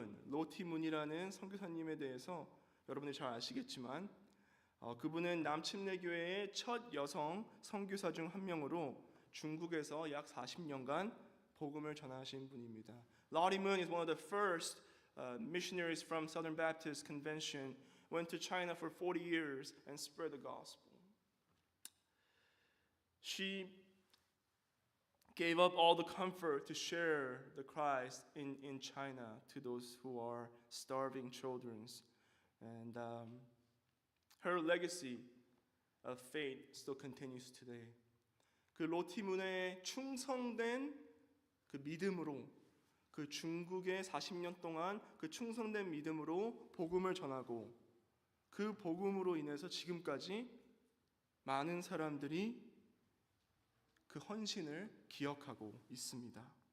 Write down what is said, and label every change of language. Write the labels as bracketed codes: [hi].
[ko] 로티문이라는 선교사님에 대해서 여러분들이 잘 아시겠지만 그분은 남침례교회의 첫 여성 선교사 중 한 명으로 중국에서 약 40년간 복음을 전하신 분입니다. [en] Lottie Moon is one of the first missionaries from Southern Baptist Convention, went to China for 40 years and spread the gospel. She gave up all the comfort to share the Christ in China to those who are starving children. And her legacy of faith still continues today. [ko] 그 로티문의 충성된 그 믿음으로, 그 중국에 40년 동안 그 충성된 믿음으로 복음을 전하고 그 복음으로 인해서 지금까지 많은 사람들이 그 헌신을 기억하고 있습니다.